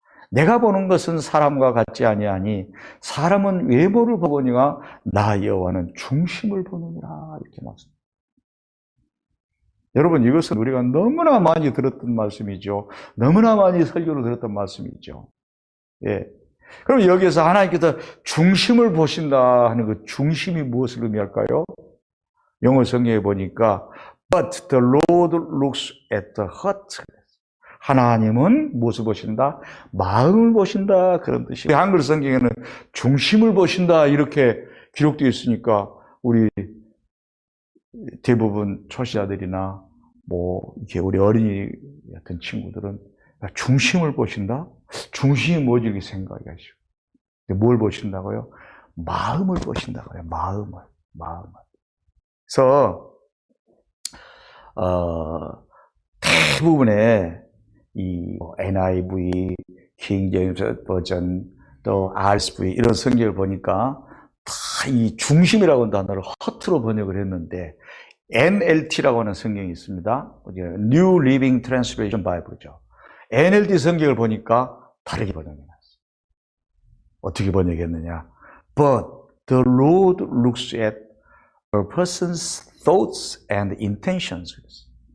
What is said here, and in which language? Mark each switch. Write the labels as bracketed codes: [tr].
[ko] 내가 보는 것은 사람과 같지 아니하니 사람은 외모를 보거니와 나 여호와는 중심을 보느니라. 이렇게 말씀합니다. 여러분, 이것은 우리가 너무나 많이 들었던 말씀이죠. 너무나 많이 설교를 들었던 말씀이죠. 예. 그럼 여기에서 하나님께서 중심을 보신다 하는 그 중심이 무엇을 의미할까요? [en] 영어 성경에 보니까 But the Lord looks at the heart. [ko] 하나님은 무엇을 보신다? 마음을 보신다. 그런 뜻이에요. 한글 성경에는 중심을 보신다. 이렇게 기록되어 있으니까 우리 대부분 초시자들이나 이렇게 우리 어린이 같은 친구들은 중심을 보신다? 중심이 뭐지? 이렇게 생각하시고. 뭘 보신다고요? 마음을 보신다고요. 마음을. 그래서, 대부분의 이 NIV, 킹 제임스 버전, 또 RSV 이런 성경을 보니까 다 이 중심이라고 하는 단어를 허투루 번역을 했는데 NLT라고 하는 성경이 있습니다. New Living Translation Bible죠. NLT 성경을 보니까 다르게 번역해놨어요. 어떻게 번역했느냐? [en] But the Lord looks at a person's thoughts and intentions.